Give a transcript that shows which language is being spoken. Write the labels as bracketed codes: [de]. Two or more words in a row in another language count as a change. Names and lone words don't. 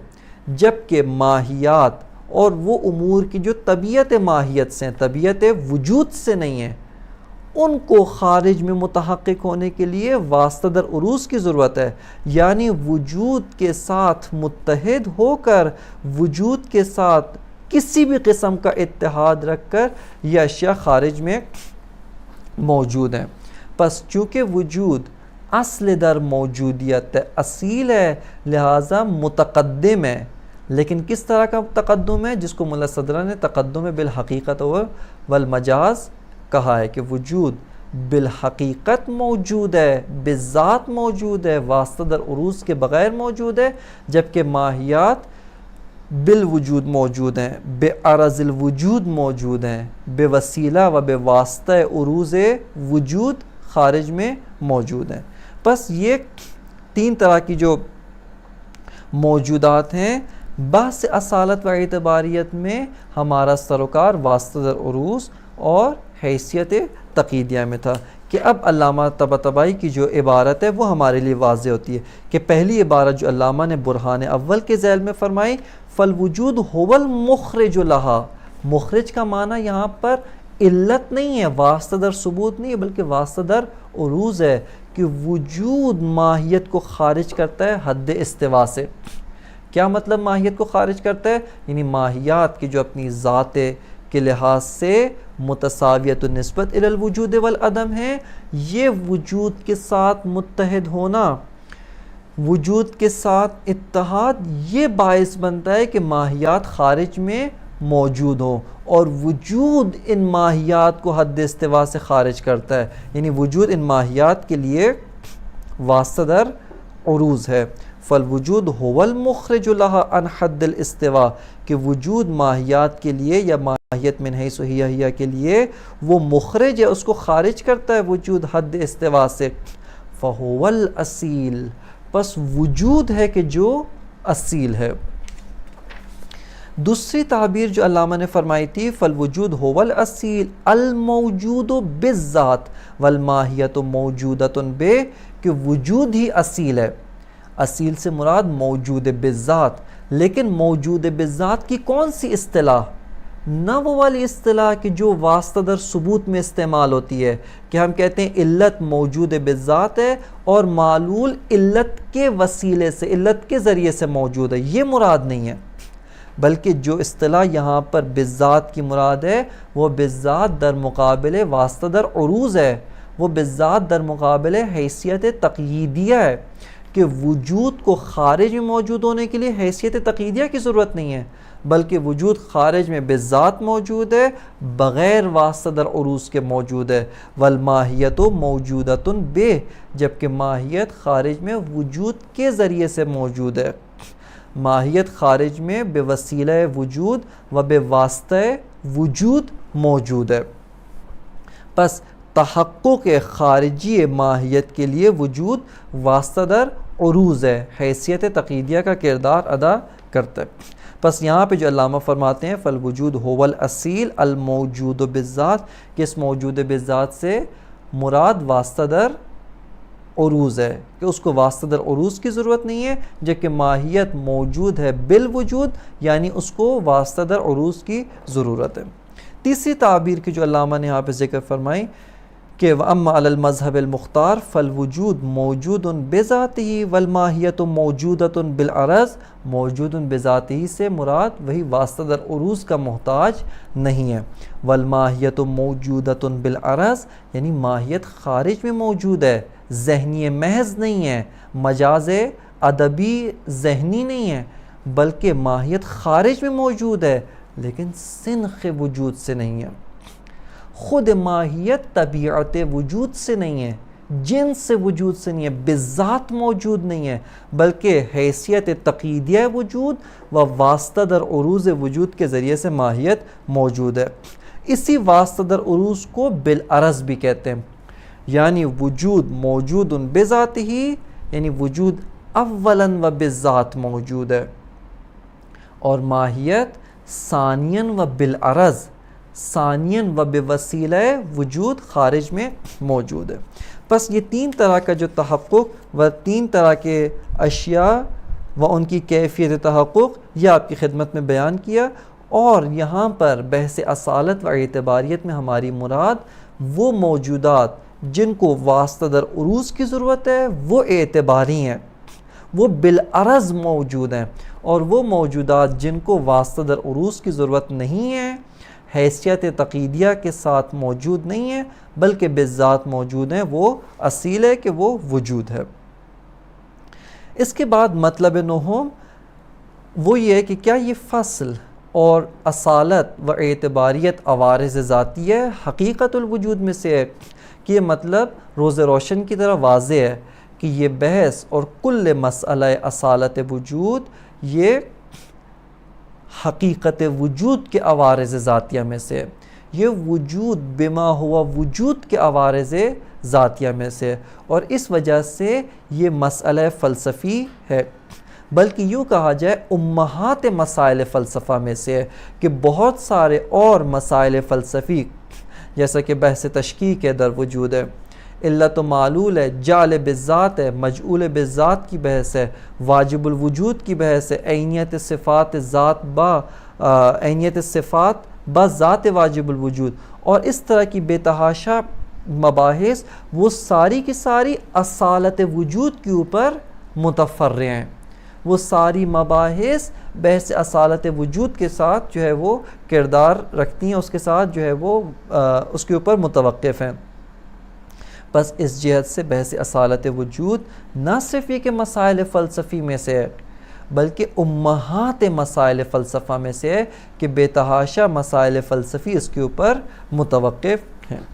[ur] جبکہ ماہیات اور وہ امور کی جو طبیعت ماہیت سے ہیں، طبیعت وجود سے نہیں ہیں، ان کو خارج میں متحقق ہونے کے لیے واسطہ در عروض کی ضرورت ہے، یعنی وجود کے ساتھ متحد ہو کر وجود کے ساتھ کسی بھی قسم کا اتحاد رکھ کر یہ اشیاء خارج میں موجود ہیں۔ پس چونکہ وجود اصل در موجودیت اصیل ہے، لہٰذا متقدم ہے، لیکن کس طرح کا تقدم ہے؟ جس کو ملا صدرہ نے تقدم بالحقیقت والمجاز کہا ہے، کہ وجود بالحقیقت موجود ہے، بالذات موجود ہے، واسطہ در عروض کے بغیر موجود ہے، جبکہ ماہیات بالوجود موجود ہیں، بے عرض الوجود موجود ہیں، بے وسیلہ و بے واسطہ عروض وجود خارج میں موجود ہیں۔ پس یہ تین طرح کی جو موجودات ہیں، بحث اصالت و اعتباریت میں ہمارا سروکار واسطہ در عروض اور حیثیت تقییدیہ میں تھا، کہ اب علامہ طباطبائی کی جو عبارت ہے وہ ہمارے لیے واضح ہوتی ہے، کہ پہلی عبارت جو علامہ نے برہان اول کے ذیل میں فرمائی، [ar] فالوجود هو المخرج لہا، [ur] مخرج کا معنی یہاں پر علت نہیں ہے، واسطہ در ثبوت نہیں ہے، بلکہ واسطہ در عروض ہے، کہ وجود ماہیت کو خارج کرتا ہے حد استوا سے۔ کیا مطلب ماہیت کو خارج کرتا ہے؟ یعنی ماہیات کی جو اپنی ذات کے لحاظ سے [ar] متساویت النسبت الی الوجود والعدم [ur] ہے، یہ وجود کے ساتھ متحد ہونا وجود کے ساتھ اتحاد یہ باعث بنتا ہے کہ ماہیات خارج میں موجود ہوں، اور وجود ان ماہیات کو حد استوا سے خارج کرتا ہے، یعنی وجود ان ماہیات کے لیے واسطہ در عروض ہے۔ [ar] فالوجود هو المخرج لها عن حد الاستواء، [ur] کہ وجود ماہیات کے لیے یا ماہیت [ar] من حیث ہیہ [ur] کے لیے وہ مخرج ہے، اس کو خارج کرتا ہے وجود حد استواء سے۔ [ar] فهو الاصیل، [ur] پس وجود ہے کہ جو اصیل ہے۔ دوسری تعبیر جو علامہ نے فرمائی تھی، [ar] فالوجود هو الاصیل الموجود بالذات والماہیت موجودۃ بہ، [ur] کہ وجود ہی اصیل ہے۔ اصیل سے مراد موجود بالذات، لیکن موجود بالذات کی کون سی اصطلاح؟ نہ وہ والی اصطلاح کہ جو واسطہ در ثبوت میں استعمال ہوتی ہے، کہ ہم کہتے ہیں علت موجود بالذات ہے اور معلول علت کے وسیلے سے، علت کے ذریعے سے موجود ہے، یہ مراد نہیں ہے۔ بلکہ جو اصطلاح یہاں پر بالذات کی مراد ہے، وہ بالذات در مقابل واسطہ در عروض ہے، وہ بالذات در مقابل حیثیت تقییدیہ ہے، کہ وجود کو خارج میں موجود ہونے کے لیے حیثیت تقییدیہ کی ضرورت نہیں ہے، بلکہ وجود خارج میں بالذات موجود ہے، بغیر واسطہ در عروض کے موجود ہے۔ [ar] والماہیت موجودۃ بہ، [ur] جبکہ ماہیت خارج میں وجود کے ذریعے سے موجود ہے۔ ماہیت خارج میں بے وسیلہ وجود و بے واسطہ وجود موجود ہے۔ پس تحقق خارجی ماہیت کے لیے وجود واسطہ در عروض ہے، حیثیت تقییدیہ کا کردار ادا کرتا ہے۔ پس یہاں پہ جو علامہ فرماتے ہیں [ar] فالوجود هو الاصیل الموجود بالذات، [ur] کہ اس موجود بالذات سے مراد واسطہ در عروض ہے، کہ اس کو واسطہ در عروض کی ضرورت نہیں ہے، جبکہ ماہیت موجود ہے بالوجود، یعنی اس کو واسطہ در عروض کی ضرورت ہے۔ تیسری تعبیر کی جو علامہ نے یہاں پہ ذکر فرمائی کہ [ar] وَأَمَّا عَلَى الْمَذْهَبِ الْمُخْتَارِ فَالْوُجُودُ مَوْجُودٌ بِذَاتِهِ وَالْمَاهِيَةُ مَوْجُودَةٌ بِالْعَرَضِ، [ur] موجود بذاتہ سے مراد وہی واسطہ در عروض کا محتاج نہیں ہے۔ [ar] وَالْمَاهِيَةُ مَوْجُودَةٌ بِالْعَرَضِ، [ur] یعنی ماہیت خارج میں موجود ہے، ذہنی محض نہیں ہے، مجاز ادبی ذہنی نہیں ہے، بلکہ ماہیت خارج میں موجود ہے، لیکن سنخ وجود سے نہیں ہے۔ خود ماہیت طبیعت وجود سے نہیں ہے، جنس وجود سے نہیں ہے، بالذات موجود نہیں ہے، بلکہ حیثیت تقییدیہ وجود و واسطہ در عروض وجود کے ذریعے سے ماہیت موجود ہے۔ اسی واسطہ در عروض کو بالعرض بھی کہتے ہیں، یعنی وجود موجود بذاتہ، یعنی وجود اولاً و بالذات موجود ہے، اور ماہیت ثانیاً و بالعرض، ثانیاً و بوسیلہ وجود خارج میں موجود ہے۔ پس یہ تین طرح کا جو تحقق و تین طرح کے اشیاء و ان کی کیفیت تحقق، یہ آپ کی خدمت میں بیان کیا، اور یہاں پر بحث اصالت و اعتباریت میں ہماری مراد وہ موجودات جن کو واسطہ در عروض کی ضرورت ہے وہ اعتباری ہیں، وہ بالعرض موجود ہیں، اور وہ موجودات جن کو واسطہ در عروض کی ضرورت نہیں ہے، حیثیت تقییدیہ کے ساتھ موجود نہیں ہے، بلکہ بالذات موجود ہیں، وہ اصیل ہے کہ وہ وجود ہے۔ اس کے بعد مطلب نہم وہ یہ ہے کہ کیا یہ فصل اور اصالت و اعتباریت عوارض ذاتی ہے، حقیقت الوجود میں سے ہے، کہ یہ مطلب روز روشن کی طرح واضح ہے کہ یہ بحث اور کل مسئلہ اصالت وجود یہ حقیقت وجود کے عوارض ذاتیہ میں سے، یہ وجود بما ہوا وجود کے عوارض ذاتیہ میں سے، اور اس وجہ سے یہ مسئلہ فلسفی ہے، بلکہ یوں کہا جائے امہات مسائل فلسفہ میں سے ہے، کہ بہت سارے اور مسائل فلسفی جیسا کہ بحث تشکیک ہے در وجود ہے، علت و معلول ہے، جعل بالذات ہے، مجعول بالذات کی بحث ہے، واجب الوجود کی بحث ہے، عینیت صفات ذات با عینیت صفات با ذات واجب الوجود، اور اس طرح کی بے تحاشا مباحث وہ ساری کی ساری اصالت وجود کے اوپر متفرع ہیں، وہ ساری مباحث بحث اصالت وجود کے ساتھ جو ہے وہ کردار رکھتی ہیں، اس کے ساتھ جو ہے وہ اس کے اوپر متوقف ہیں۔ بس اس جہت سے بحث اصالت وجود نہ صرف یہ کہ مسائل فلسفی میں سے ہے بلکہ امہات مسائل فلسفہ میں سے ہے کہ بے تحاشا مسائل فلسفی اس کے اوپر متوقف ہیں۔